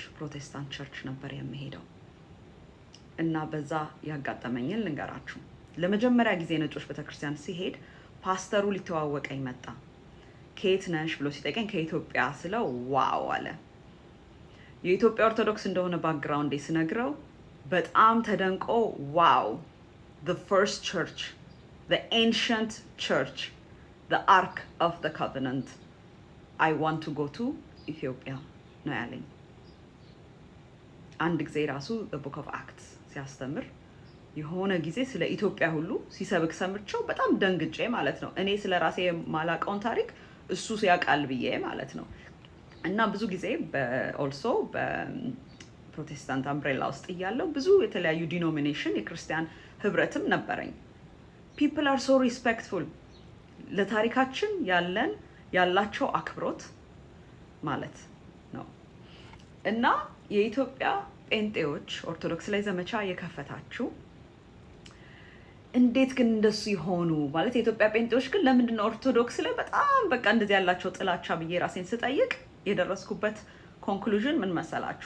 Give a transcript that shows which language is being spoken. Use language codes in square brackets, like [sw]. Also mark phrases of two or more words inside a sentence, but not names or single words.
[am] ፕሮቴስታንት ቸርች ነበር የሚሄደው እና በዛ ያጋጠመኝን ልንገራችሁ። ለመጀመሪያ ጊዜ ነጮች ቤተክርስቲያን ሲሄድ ፓስተሩ ሊተዋወቀኝ መጣ። ከየት ነሽ ብሎ ሲጠይቀኝ ከኢትዮጵያ ስለው ዋው አለ። የኢትዮጵያ ኦርቶዶክስ እንደሆነ ባክግራውንዴ ስነግረው በጣም ተደንቆ ዋው [en] the first church, the ancient church, the ark of the covenant, I want to go to Ethiopia [am] ነው ያለኝ። አንድ ጊዜ ራሱ [en] the book of Acts [am] ሲያስተምር የሆነ ጊዜ ስለ ኢትዮጵያ ሁሉ ሲሰብክ ሰምቼው በጣም ደንግጬ ማለት ነው። እኔ ስለ ራሴ የማላውቀውን ታሪክ እሱ ያውቃል ብዬ ማለት ነው። እና ብዙ ጊዜ ኦልሶ በፕሮቴስታንት አምብሬላ ውስጥ እያለው ብዙ የተለያዩ ዲኖሚኔሽን የክርስቲያን ህብረትም ነበረኝ። [en] people are so respectful [am] ለታሪካችን ያላቸው አክብሮት ማለት ነው። እና የኢትዮጵያ ጴንጤዎች ኦርቶዶክስ ላይ ዘመቻ የከፈታችሁ እንዴት ግን እንደሱ ይሆኑ ማለት የኢትዮጵያ ጴንጤዎች ግን ለምንድነው ኦርቶዶክስ ላይ በጣም በቃ እንደዚህ ያላቸው ጥላቻ ብዬ ራሴን ስጠይቅ የደረስኩበት ኮንክሉዥን ምን መሰላችሁ?